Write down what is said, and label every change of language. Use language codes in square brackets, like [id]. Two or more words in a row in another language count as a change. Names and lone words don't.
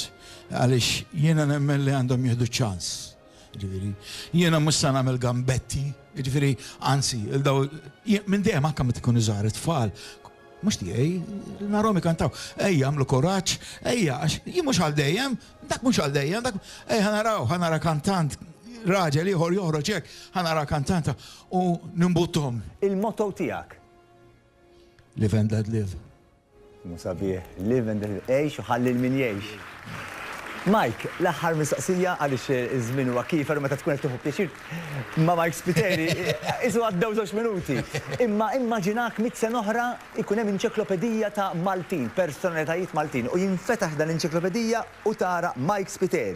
[mt] Għaliex jiena nemmen li għandhom jieħdu ċans. Ġifieri, jiena mhux se nagħmel gambetti, ġifieri, anzi, minn dejjem anke meta ikunu żgħar it-tfal. Mhux tiegħi, narhom ikantaw. Ejja għamlu kuraġġ, ejja għax jien mhux għal dejjem, dak mhux għal dejjem, dak ħanara kantant raġel ieħor joħroġ hekk, ħanara kantanta u nimbuttom. Il-motto tiegħek? [en] Live and let live. [mt] Musabih, [en] live and let [mt] għejx u ħallil min jgħix. Mike, l-aħħar mistoqsija għaliex iż-żmien huwa kiefer meta tkun qed tieħu pjaċir ma' Mike Spiteri, isu għaddew 2 minuti. Imma immaġinak 100 sena oħra ikun hemm enċiklopedija ta' Maltin, personalitajiet Maltin, u jinfetaħ dan l-enċiklopedija u tara Mike Spiteri.